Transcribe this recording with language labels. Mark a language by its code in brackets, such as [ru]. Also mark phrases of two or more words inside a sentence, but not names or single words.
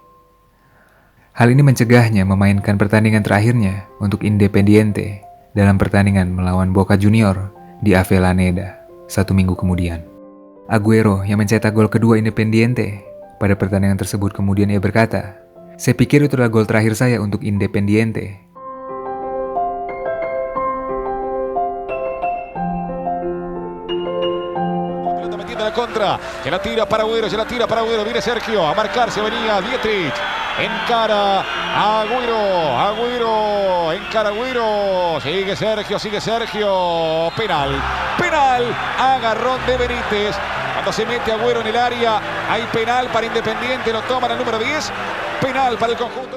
[id] Hal ini mencegahnya memainkan pertandingan terakhirnya untuk Independiente dalam pertandingan melawan Boca Junior di Avellaneda 1 minggu kemudian. Aguero yang mencetak gol kedua Independiente pada pertandingan tersebut kemudian ia berkata, "Saya pikir itu adalah gol terakhir saya untuk Independiente." [es] Contra, se la tira para Agüero, viene Sergio a marcarse, venía Dietrich, encara Agüero, encara Agüero, sigue Sergio, penal, agarrón de Benítez, cuando se mete Agüero en el área, hay penal para Independiente, lo toman al número 10, penal para el conjunto.